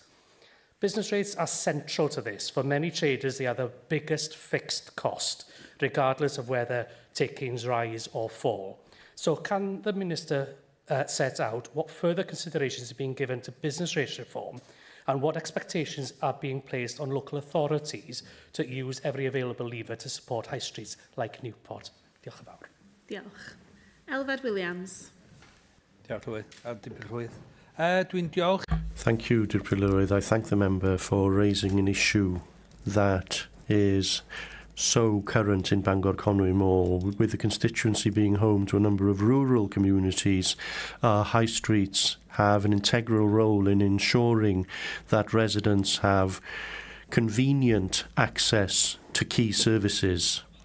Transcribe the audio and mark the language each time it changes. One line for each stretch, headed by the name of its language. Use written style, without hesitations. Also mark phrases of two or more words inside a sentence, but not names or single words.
English: Business rates are central to this. For many traders, they are the biggest fixed cost, regardless of whether takings rise or fall. So can the Minister set out what further considerations are being given to business rates reform and what expectations are being placed on local authorities to use every available lever to support high streets like Newport?
Welsh: Diolch yn fawr. Diolch. Elfed Williams. Diolch, Llywydd. Dwi'n diolch.
English: Thank you, Dilynwch. I thank the member for raising an issue that is so current in Bangor Conwy Mall, with the constituency being home to a number of rural communities. Our high streets have an integral role in ensuring that residents have convenient access to key services.